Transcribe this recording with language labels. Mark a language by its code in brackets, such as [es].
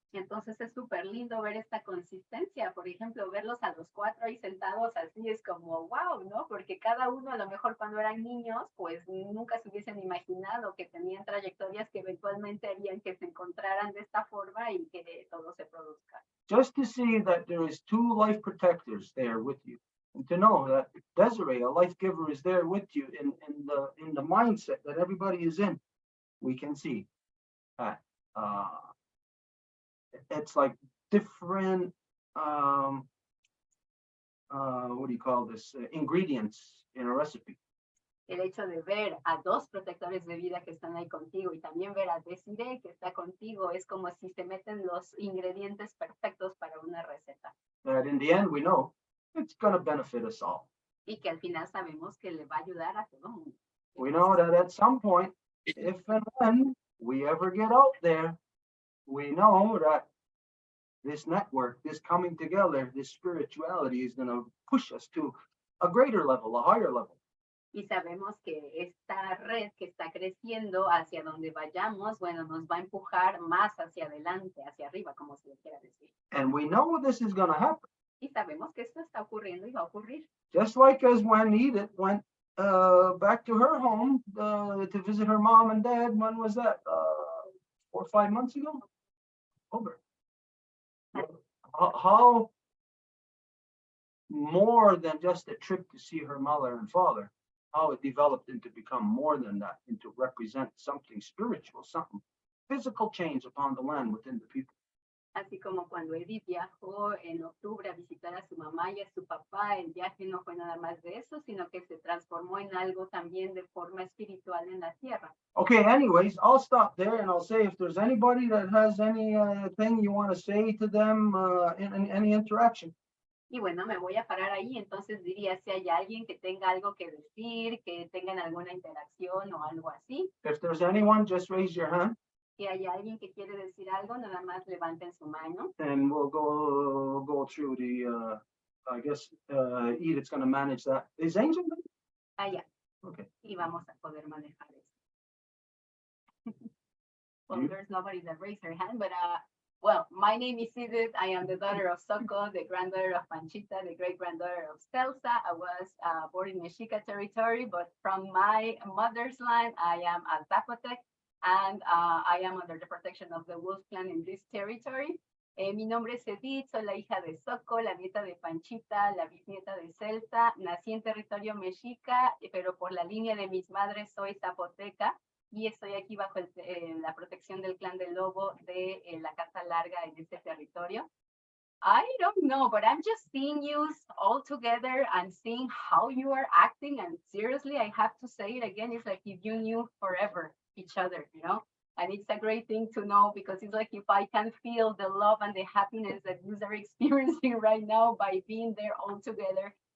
[es] Y entonces es súper lindo ver esta consistencia. Por ejemplo, verlos a los 4 ahí sentados así es como wow, ¿no? Porque cada uno a lo mejor cuando eran niños, pues nunca se hubiesen imaginado que tenían trayectorias que eventualmente harían que se encontraran de esta forma y que todo se produzca. [en] Just to see that there is 2 life protectors there with you, and to know that Dezirae, a life giver, is there with you in the mindset that everybody is in, we can see that it's like different what do you call this, ingredients in a recipe. [es] El hecho de ver a 2 protectores de vida que están ahí contigo y también ver a Dezirae que está contigo es como si se meten los ingredientes perfectos para una receta. [en] That in the end we know it's going to benefit us all. [es] Y que al final sabemos que le va a ayudar a todo el mundo. [en] We know that at some point, if and when we ever get out there, we know that this network, this coming together, this spirituality is going to push us to a greater level, a higher level. [es] Y sabemos que esta red que está creciendo hacia donde vayamos, bueno, nos va a empujar más hacia adelante, hacia arriba, como se le quiera decir. [en] And we know this is going to happen. [es] Y sabemos que esto está ocurriendo y va a ocurrir. [en] Just like as when Edith went back to her home to visit her mom and dad. When was that? 4 or 5 months ago? Over. How more than just a trip to see her mother and father, how it developed into become more than that, and to represent something spiritual, something physical change upon the land within the people. [es] Así como cuando Edith viajó en octubre a visitar a su mamá y a su papá, el viaje no fue nada más de eso, sino que se transformó en algo también de forma espiritual en la tierra. [en] Okay, anyways, I'll stop there and I'll say if there's anybody that has any thing you want to say to them in any interaction. [es] Y bueno, me voy a parar ahí, entonces diría si hay alguien que tenga algo que decir, que tengan alguna interacción o algo así. [en] If there's anyone, just raise your hand [es] Si hay alguien que quiere decir algo, nada más levanten su mano. [en] and we'll go through the, I guess Edith's going to manage that. Is Angel? [es] Allá. [en] Okay. [es] Y vamos a poder manejar eso. [en] Well, You- there's nobody that raised their hand, but well, my name is Edith. I am the daughter of Soco, the granddaughter of Panchita, the great granddaughter of Celsa. I was born in Mexica territory, but from my mother's line, I am a Zapotec, and I am under the protection of the Wolf clan in this territory. [es] Mi nombre es Edith, soy la hija de Soco, la nieta de Panchita, la bisnieta de Celsa. Nací en territorio mexica, pero por la línea de mis madres soy zapoteca. Y estoy aquí bajo la protección del clan del lobo de la Casa Larga en este territorio. [en] I don't know, but I'm just seeing you all together and seeing how you are acting. And seriously, I have to say it again. It's like if you knew forever each other, you know? And it's a great thing to know because it's like if I can feel the love and the happiness that you are experiencing right now by being there all together.